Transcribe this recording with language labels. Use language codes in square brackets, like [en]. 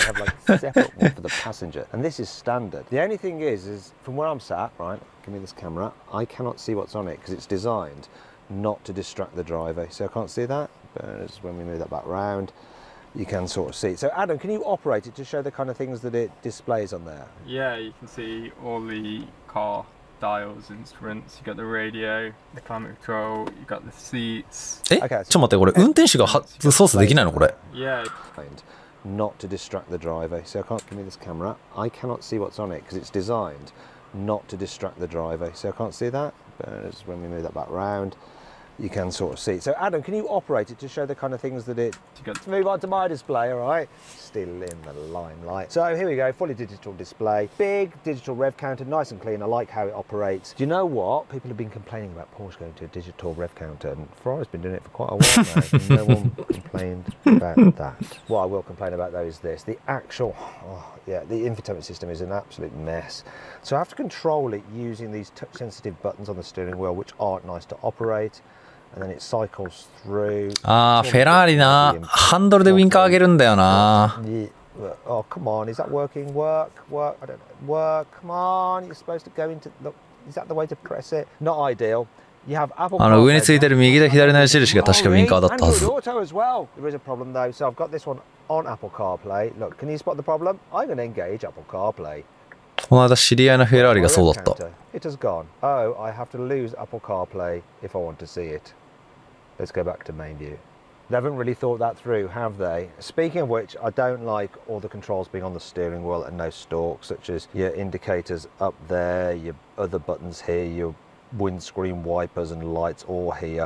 [en] have like a separate one for the passenger, and this is standard. The only thing is from where I'm sat, right, give me this camera, I cannot see what's on it because it's designed not to distract the driver. So I can't see that, but when we move that back round, you can sort of see. So Adam, can you operate it to show the kind of things that it displays on there? Yeah, you can see all the car dials, instruments, you got the radio, the climate control, you got the seats. [ja] ちょっと待って、これ運転手が操作できないのこれ。 [en] Yeah. Not to distract the driver. So I can't, give me this camera. I cannot see what's on it because it's designed not to distract the driver. So I can't see that, but when we move that back round, you can sort of see. So Adam, can you operate it to show the kind of things that it... Let's move on to my display, all right? Still in the limelight. So here we go, fully digital display. Big digital rev counter, nice and clean. I like how it operates. Do you know what? People have been complaining about Porsche going to a digital rev counter, and Ferrari's been doing it for quite a while now. And no one complained about that. What I will complain about though is this. The actual, yeah, the infotainment system is an absolute mess. So I have to control it using these touch sensitive buttons on the steering wheel, which aren't nice to operate. and then it cycles through. [ja] あー、フェラーリな。ハンドルでウィンカー上げるんだよな。 [en] Oh, come on, is that working? Work, I don't know. Work, come on, you're supposed to go into, look, is that the way to press it? Not ideal. You have Apple CarPlay. [ja] 上についてる右と左の矢印が確かウィンカーだったはず。 [en] Android Auto as well. There is a problem though, so I've got this one on Apple CarPlay. Look, can you spot the problem? I'm going to engage Apple CarPlay. [ja] この間知り合いのフェラーリがそうだった。 [en] It has gone. Oh, I have to lose Apple CarPlay if I want to see it. Let's go back to main view. They haven't really thought that through, have they? Speaking of which, I don't like all the controls being on the steering wheel and no stalk, such as your indicators up there, your other buttons here, your windscreen wipers and lights all here.